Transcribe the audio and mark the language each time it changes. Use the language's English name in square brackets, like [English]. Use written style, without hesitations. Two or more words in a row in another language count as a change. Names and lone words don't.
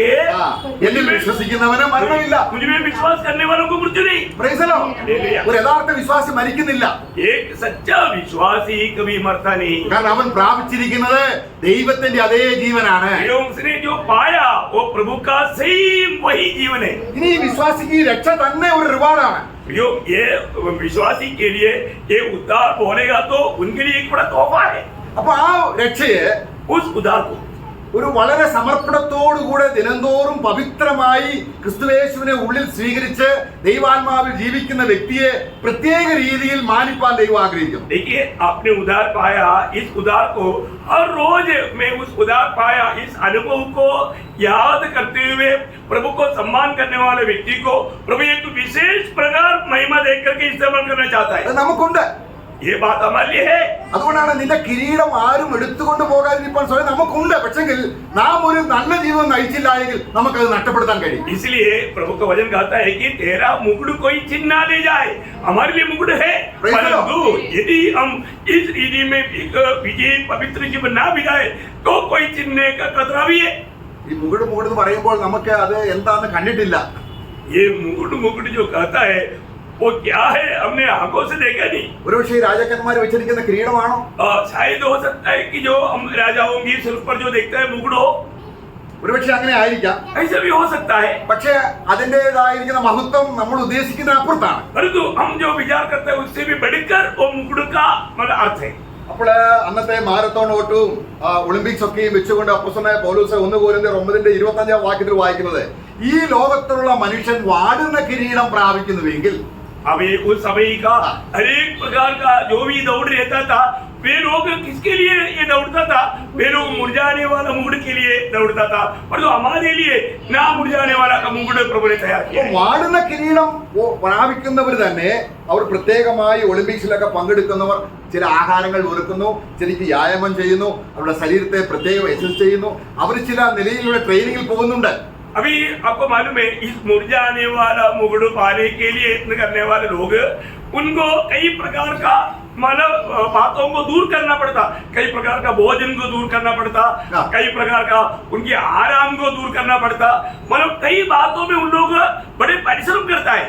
[Malayalam] എന്നിൽ വിശ്വസിക്കുന്നവന് മരണമില്ല. [Hindi] मुझमें विश्वास करने वालों को मृत्यु नहीं. [English] Praise the Lord. [Malayalam] ഒരു യഥാർത്ഥ വിശ്വാസി മരിക്കുന്നില്ല. [Hindi] एक सच्चा विश्वासी कभी मरता नहीं. [Malayalam] കാരണം അവൻ പ്രാപിച്ചിരിക്കുന്നത് ദൈവത്തിന്റെ അതേ ജീവനാണ്. [Hindi] उसने जो पाया वो प्रभु का सेम वही जीवन है. [Malayalam] ഇനി ഈ വിശ്വാസിക്ക് ഈ രക്ഷ തന്നെ ഒരു റിവാർഡാണ്. [Hindi] जो ये विश्वासी के लिए ये उद्धार बोलेगा तो उनके लिए एक बड़ा तोहफा है. [Malayalam] അപ്പൊ ആ രക്ഷയെ [Hindi] उस उद्धार को [Malayalam] ഒരു വളരെ സമർപ്പണത്തോടുകൂടെ ദിനംതോറും പവിത്രമായി ക്രിസ്തുയേശുവിനെ ഉള്ളിൽ സ്വീകരിച്ച് ദൈവാത്മാവിൽ ജീവിക്കുന്ന വ്യക്തിയെ പ്രത്യേക രീതിയിൽ മാനിപ്പാൻ ദൈവം ആഗ്രഹിക്കുന്നു. [Hindi] देखिए, आपने उद्धार पाया, इस उद्धार को हर रोज में उस उद्धार पाया इस अनुभव को याद करते हुए प्रभु को सम्मान करने वाले व्यक्ति को प्रभु एक विशेष प्रकार महिमा देख करके इस्तेमाल करना चाहता है. [Malayalam] അത് നമുക്കുണ്ട്. [Hindi] ये बात हमारे लिए है. [Malayalam] അതുകൊണ്ടാണ് നിന്റെ കിരീടം ആരും എടുത്തുകൊണ്ട് പോകാതിരിക്കാൻ സ്വയം നമുക്കുണ്ട്. പക്ഷെങ്കിൽ നാം ഒരു നല്ല ജീവിതം നയിച്ചില്ല എങ്കിൽ നമുക്കത് നഷ്ടപ്പെടുത്താൻ കഴിയും. [Hindi] इसलिए प्रभु का वचन कहता है कि तेरा मुकुट कोई छीन ना ले जाए. हमारे लिए मुकुट है, परंतु यदि हम इस रीति में विजय पवित्र जीवन ना बिताए तो कोई छीनने का खतरा भी है. [Malayalam] ഈ മുകുട് എന്ന് പറയുമ്പോൾ നമുക്ക് അത് എന്താന്ന് കണ്ടിട്ടില്ല. [Hindi] ये मुकुट जो कहता है वो क्या है, हमने आंखों से देखा नहीं. [Malayalam] ഒരുപക്ഷെ ഈ രാജാക്കന്മാർ വെച്ചിരിക്കുന്ന കിരീടമാണോ? [Hindi] शायद हो सकता है कि जो हम राजाओं की सिर पर जो देखता है मुकुट हो, [Malayalam] ഒരുപക്ഷെ അങ്ങനെ ആയിരിക്കാം. [Hindi] ऐसा भी हो सकता है. [Malayalam] പക്ഷെ അതിൻ്റെതായിരിക്കുന്ന മഹത്വം നമ്മൾ ഉദ്ദേശിക്കുന്ന അപ്പുറത്താണ്. [Hindi] परंतु हम जो विचार करते हैं उससे भी बढ़कर वो मुकुट का मतलब अर्थ है. [Malayalam] അപ്പോൾ അന്നത്തെ മാരത്തോൺ ഓട്ടവും ഒളിമ്പിക്സ് ഒക്കെയും വെച്ചുകൊണ്ട് അപ്പോസ്തലനായ പൗലോസ് 1 കൊരിന്ത്യർ 9:25 വാക്യത്തിൽ വായിക്കുന്നത്, ഈ ലോകത്തിലുള്ള മനുഷ്യൻ വാടുന്ന കിരീടം പ്രാപിക്കുന്നുവെങ്കിൽ [Hindi] अभी उस समय का हर एक प्रकार का जो भी दौड़ रहता था, वे लोग किसके लिए ये दौड़ता था? वे लोग मुरझाने वाला मुकुट के लिए दौड़ता था, पर तो हमारे लिए ना मुरझाने वाला का मुकुट प्रभु ने तैयार किया. [Malayalam] വാടുന്ന കിരീടം പ്രാപിക്കുന്നവർ തന്നെ അവർ പ്രത്യേകമായി ഒളിമ്പിക്സിലൊക്കെ പങ്കെടുക്കുന്നവർ ചില ആഹാരങ്ങൾ ഒരുക്കുന്നു, ചിലക്ക് വ്യായാമം ചെയ്യുന്നു, അവരുടെ ശരീരത്തെ പ്രത്യേകം എക്സസൈസ് ചെയ്യുന്നു, അവർ ചില നിലയിലുള്ള ട്രെയിനിങ്ങിൽ പോകുന്നുണ്ട്. [Hindi] अभी आपको मालूम है, इस मुरझाने वाला मुकुट पाने के लिए यत्न करने वाले लोग उनको कई प्रकार का मतलब बातों को दूर करना पड़ता, कई प्रकार का भोजन को दूर करना पड़ता, कई प्रकार का उनके आराम को दूर करना पड़ता, मतलब कई बातों में उन लोग बड़े परिश्रम करता है.